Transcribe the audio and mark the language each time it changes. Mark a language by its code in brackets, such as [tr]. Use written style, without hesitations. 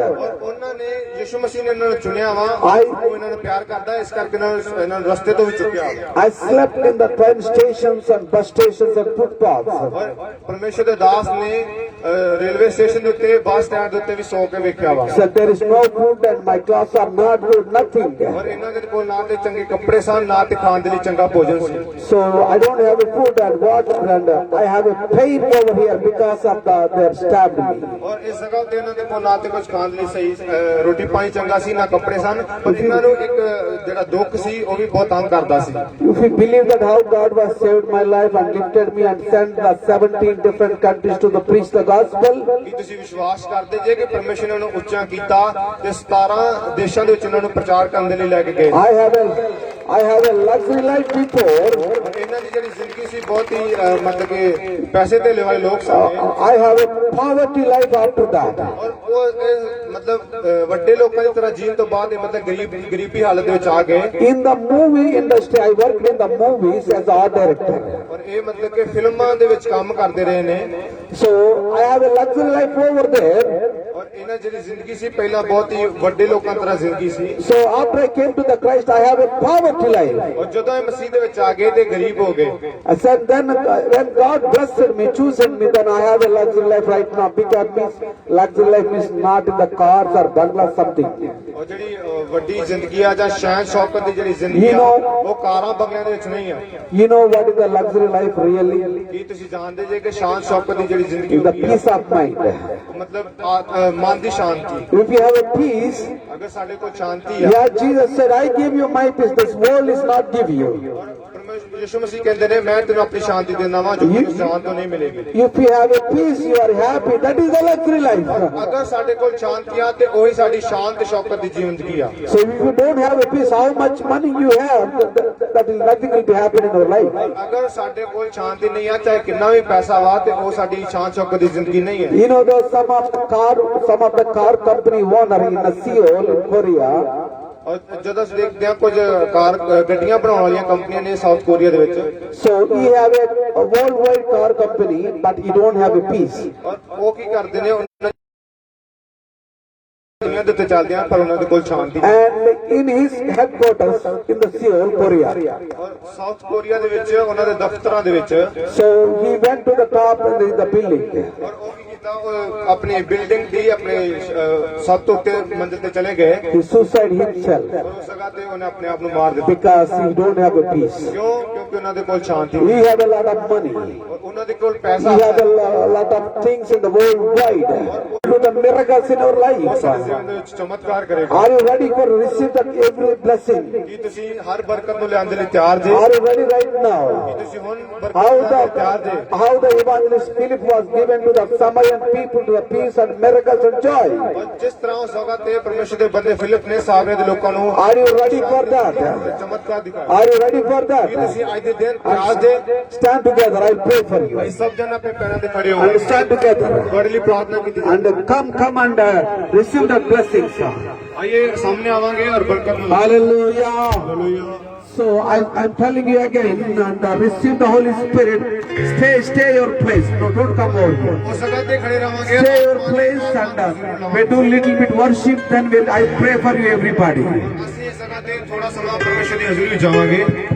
[pa] ਔਰ ਉਹਨਾਂ ਨੇ ਯਿਸੂ ਮਸੀਹ ਨੇ ਇਹਨਾਂ ਨੂੰ ਚੁਣਿਆ ਵਾ। ਉਹ ਇਹਨਾਂ ਨੂੰ ਪਿਆਰ ਕਰਦਾ, ਇਸ ਕਰਕੇ ਇਹਨਾਂ ਨੂੰ ਰਸਤੇ ਤੋਂ ਵੀ ਚੁੱਕਿਆ। [en] I slept in the train stations and bus stations and footpaths. [pa] ਔਰ ਪਰਮੇਸ਼ਰ ਦੇ ਦਾਸ ਨੇ ਰੇਲਵੇ ਸਟੇਸ਼ਨ ਦੇ ਉੱਤੇ, ਬੱਸ ਸਟੈਂਡ ਦੇ ਉੱਤੇ ਵੀ ਸੌ ਕੇ ਵੇਖਿਆ ਵਾ। [en] So there is no food and my clothes are not good, nothing. [pa] ਔਰ ਇਹਨਾਂ ਦੇ ਕੋਲ ਨਾ ਤੇ ਚੰਗੇ ਕੱਪੜੇ ਸਨ, ਨਾ ਤੇ ਖਾਣ ਦੇ ਲਈ ਚੰਗਾ ਭੋਜਨ ਸੀ। [en] So I don't have a food and water and I have a pain over here because of they have stabbed me. [pa] ਔਰ ਇਸ ਜਗ੍ਹਾ ਤੇ ਇਹਨਾਂ ਦੇ ਕੋਲ ਨਾ ਤੇ ਕੁਝ ਖਾਣ ਦੇ ਲਈ ਸਹੀ ਰੋਟੀ ਪਾਣੀ ਚੰਗਾ ਸੀ, ਨਾ ਕੱਪੜੇ ਸਨ, ਪਰ ਇਹਨਾਂ ਨੂੰ ਇੱਕ ਜਿਹੜਾ ਦੁੱਖ ਸੀ ਉਹ ਵੀ ਬਹੁਤ ਤੰਗ ਕਰਦਾ ਸੀ। [en] If you believe that how God was saved my life and lifted me and sent the 17 different countries to the preach the gospel? [pa] ਕੀ ਤੁਸੀਂ ਵਿਸ਼ਵਾਸ ਕਰਦੇ ਜੇ ਕਿ ਪਰਮੇਸ਼ਰ ਨੇ ਉਹਨੂੰ ਉੱਚਾ ਕੀਤਾ ਤੇ 17 ਦੇਸ਼ਾਂ ਦੇ ਵਿੱਚ ਉਹਨਾਂ ਨੂੰ ਪ੍ਰਚਾਰ ਕਰਨ ਦੇ ਲਈ ਲੈ ਕੇ ਗਏ? [en] I have a luxury life before. [pa] ਇਹਨਾਂ ਦੀ ਜਿਹੜੀ ਜ਼ਿੰਦਗੀ ਸੀ ਬਹੁਤ ਹੀ ਮਤਲਬ ਕਿ ਪੈਸੇ ਧੇਲੇ ਵਾਲੇ ਲੋਕ ਸਨ [en] I have a poverty life after that. [pa] ਔਰ ਉਹ ਮਤਲਬ ਵੱਡੇ ਲੋਕਾਂ ਦੀ ਤਰ੍ਹਾਂ ਜੀਣ ਤੋਂ ਬਾਅਦ ਇਹ ਮਤਲਬ ਗਰੀਬੀ ਹਾਲਤ ਦੇ ਵਿੱਚ ਆ ਗਏ [en] In the movie industry, I worked in the movies as art director. [pa] ਔਰ ਇਹ ਮਤਲਬ ਕਿ ਫਿਲਮਾਂ ਦੇ ਵਿੱਚ ਕੰਮ ਕਰਦੇ ਰਹੇ ਨੇ [en] So I have a luxury life over there. [pa] ਔਰ ਇਹਨਾਂ ਜਿਹੜੀ ਜ਼ਿੰਦਗੀ ਸੀ ਪਹਿਲਾਂ ਬਹੁਤ ਹੀ ਵੱਡੇ ਲੋਕਾਂ ਦੀ ਤਰ੍ਹਾਂ ਜ਼ਿੰਦਗੀ ਸੀ [en] So after I came to the Christ, I have a poverty life. [pa] ਔਰ ਜਦੋਂ ਇਹ ਮਸੀਹ ਦੇ ਵਿੱਚ ਆ ਗਏ ਤੇ ਗਰੀਬ ਹੋ ਗਏ [en] I said then when God blessed me, chosen me, then I have a luxury life right now. Because means luxury life means not in the cars or bungalows something. [pa] ਔਰ ਜਿਹੜੀ ਵੱਡੀ ਜ਼ਿੰਦਗੀ ਆ ਜਾਂ ਸ਼ਾਨ ਸ਼ੌਕਤ ਦੀ ਜਿਹੜੀ ਜ਼ਿੰਦਗੀ ਆ ਉਹ ਕਾਰਾਂ ਬੰਗਲਿਆਂ ਦੇ ਵਿੱਚ ਨਹੀਂ ਆ [en] You know what is the luxury life really? [pa] ਕੀ ਤੁਸੀਂ ਜਾਣਦੇ ਜੇ ਕਿ ਸ਼ਾਨ ਸ਼ੌਕਤ ਦੀ ਜਿਹੜੀ ਜ਼ਿੰਦਗੀ [en] Is the [pa] ਹੁੰਦੀ ਆ [en] peace of mind. [pa] ਮਤਲਬ ਮਨ ਦੀ ਸ਼ਾਂਤੀ [en] If you have a peace, [pa] ਅਗਰ ਸਾਡੇ ਕੋਲ ਸ਼ਾਂਤੀ ਆ [en] yeah, Jesus said, I give you my peace. This world is not give you. [pa] ਪਰਮੇਸ਼ਰ ਯਿਸੂ ਮਸੀਹ ਕਹਿੰਦੇ ਨੇ ਮੈਂ ਤੈਨੂੰ ਆਪਣੀ ਸ਼ਾਂਤੀ ਦਿੰਦਾ ਵਾਂ ਜੋ ਮੈਨੂੰ ਸ਼ਾਂਤ ਤੋਂ ਨਹੀਂ ਮਿਲੇਗੀ [en] If you have a peace, you are happy. That is the luxury life. [pa] ਅਗਰ ਸਾਡੇ ਕੋਲ ਸ਼ਾਂਤੀ ਆ ਤੇ ਉਹੀ ਸਾਡੀ ਸ਼ਾਨ ਤੇ ਸ਼ੌਕਤ ਦੀ ਜ਼ਿੰਦਗੀ ਆ [en] So if you don't have a peace, how much money you have, that is nothing will be happening in your life. [pa] ਅਗਰ ਸਾਡੇ ਕੋਲ ਸ਼ਾਂਤੀ ਨਹੀਂ ਆ ਚਾਹੇ ਕਿੰਨਾ ਵੀ ਪੈਸਾ ਵਾ ਤੇ ਉਹ ਸਾਡੀ ਸ਼ਾਨ ਸ਼ੌਕਤ ਦੀ ਜ਼ਿੰਦਗੀ ਨਹੀਂ ਹੈ [en] You know, there's some of the car company owner in Seoul, in Korea. [pa] ਔਰ ਜਦੋਂ ਅਸੀਂ ਦੇਖਦੇ ਹਾਂ ਕੁਝ ਕਾਰ ਗੱਡੀਆਂ ਬਣਾਉਣ ਵਾਲੀਆਂ ਕੰਪਨੀਆਂ ਨੇ ਸਾਊਥ ਕੋਰੀਆ ਦੇ ਵਿੱਚ [en] So he have a worldwide car company, but he don't have a peace. [pa] ਔਰ ਉਹ ਕੀ ਕਰਦੇ ਨੇ ਉਹਨਾਂ ਦੁਨੀਆ ਦੇ ਉੱਤੇ ਚੱਲਦੇ ਆ ਪਰ ਉਹਨਾਂ ਦੇ ਕੋਲ ਸ਼ਾਂਤੀ ਨਹੀਂ। [en] And in his headquarters in the Seoul, Korea. [pa] ਔਰ ਸਾਊਥ ਕੋਰੀਆ ਦੇ ਵਿੱਚ ਉਹਨਾਂ ਦੇ ਦਫ਼ਤਰਾਂ ਦੇ ਵਿੱਚ [en] So he went to the top in the building. [pa] ਔਰ ਉਹ ਕੀ ਕੀਤਾ ਉਹ ਆਪਣੀ ਬਿਲਡਿੰਗ ਦੀ ਆਪਣੇ ਸਭ ਤੋਂ ਉੱਤੇ ਮੰਜ਼ਿਲ ਤੇ ਚਲੇ ਗਏ [en] He suicide himself [pa] ਔਰ ਉਸ ਜਗ੍ਹਾ ਤੇ ਉਹਨੇ ਆਪਣੇ ਆਪ ਨੂੰ ਮਾਰ ਦਿੱਤਾ [en] because he don't have a peace. [pa] ਕਿਉਂ ਕਿਉਂਕਿ ਉਹਨਾਂ ਦੇ ਕੋਲ ਸ਼ਾਂਤੀ [en] He [pa] ਨਹੀਂ [en] have a lot of money. [pa] ਔਰ ਉਹਨਾਂ ਦੇ ਕੋਲ ਪੈਸਾ [en] We have a lot of things in the world wide. Do the miracles in our lives. [pa] ਜੀਵਨ ਦੇ ਵਿੱਚ ਚਮਤਕਾਰ ਕਰੇਗਾ [en] Are you ready for receive that every blessing? [pa] ਕੀ ਤੁਸੀਂ ਹਰ ਬਰਕਤ ਨੂੰ ਲਿਆਉਣ ਦੇ ਲਈ ਤਿਆਰ ਜੇ [en] Are you ready right now? [pa] ਤੁਸੀਂ ਹੁਣ [en] How [pa] ਬਰਕਤ ਨੂੰ ਤਿਆਰ ਜੇ [en] how the evangelist Philip was given to the Samaritan people to the peace and miracles and joy. [pa] ਔਰ ਜਿਸ ਤਰ੍ਹਾਂ ਉਸ ਜਗ੍ਹਾ ਤੇ ਪਰਮੇਸ਼ਰ ਦੇ ਬੰਦੇ ਫਿਲਿਪ ਨੇ ਸਾਮਰੇ ਦੇ ਲੋਕਾਂ ਨੂੰ [en] Are you ready for that? [pa] ਚਮਤਕਾਰ ਦਿਖਾਇਆ [en] Are you ready for [pa] Ki [en] that? [pa] ਤੁਸੀਂ ਅੱਜ ਦੇ ਦਿਨ ਤਿਆਰ ਜੇ [en] Stand together. I'll pray for you. [pa] ਅਸੀਂ ਸਭ ਜਣ ਆਪਣੇ ਪੈਰਾਂ ਤੇ ਖੜੇ ਹੋ [en] And stand together. [pa] ਤੁਹਾਡੇ ਲਈ ਪ੍ਰਾਰਥਨਾ ਕੀਤੀ [en] And come and receive the blessings. [pa] ਆइए सामने आवांगे और बरकत में [en] Hallelujah. [pa] Hallelujah [en] So I'm telling you again, and receive the Holy Spirit. Stay your place. No, don't come over here. [pa] उस जगह पे खड़े रहांगे [en] Stay your place and we do little bit worship. Then I pray for you, everybody. [pa] ਅਸੀਂ ਇਸ ਜਗ੍ਹਾ ਤੇ ਥੋੜਾ ਸਮਾਂ ਪਰਮੇਸ਼ਰ ਦੀ ਹਜ਼ੂਰੀ ਵਿੱਚ ਜਾਵਾਂਗੇ